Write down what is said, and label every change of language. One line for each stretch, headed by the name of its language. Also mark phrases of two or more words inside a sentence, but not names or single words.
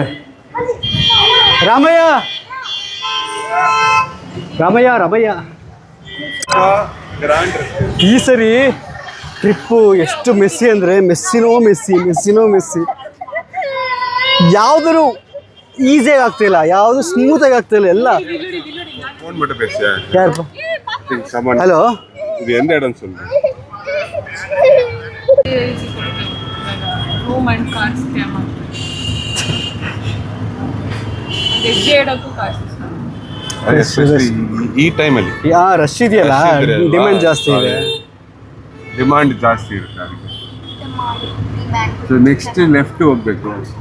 Kannada: ರಾಮಯ್ಯ ರಾಮಯ್ಯ ರಾಮಯ್ಯ ಈ ಸರಿ ಟ್ರಿಪ್ಪು ಎಷ್ಟು ಮೆಸ್ಸಿ ಅಂದರೆ ಮೆಸ್ಸಿನೋ ಮೆಸ್ಸಿ. ಯಾವುದರೂ ಈಸಿಯಾಗಿ ಆಗ್ತಿಲ್ಲ, ಯಾವುದು ಸ್ಮೂತಾಗಿ ಆಗ್ತಿಲ್ಲ. ಎಲ್ಲ ಯಾರಪ್ಪ? ಹಲೋ,
Tamil: இது எந்த இடம் சொல்லு.
English: room and cars scam
Kannada: ಹೆಜ್ಜೆ ಇಡೋಕ್ಕೂ ಕಾಸು. ಈ ಟೈಮಲ್ಲಿ ರಶ್ ಇದೆಯಲ್ಲ, ಡಿಮ್ಯಾಂಡ್ ಜಾಸ್ತಿ ಇದೆ. ಡಿಮಾಂಡ್ ಜಾಸ್ತಿ ಇರುತ್ತೆ ಅದಕ್ಕೆ.
English: so next left
Kannada: ಹೋಗ್ಬೇಕು.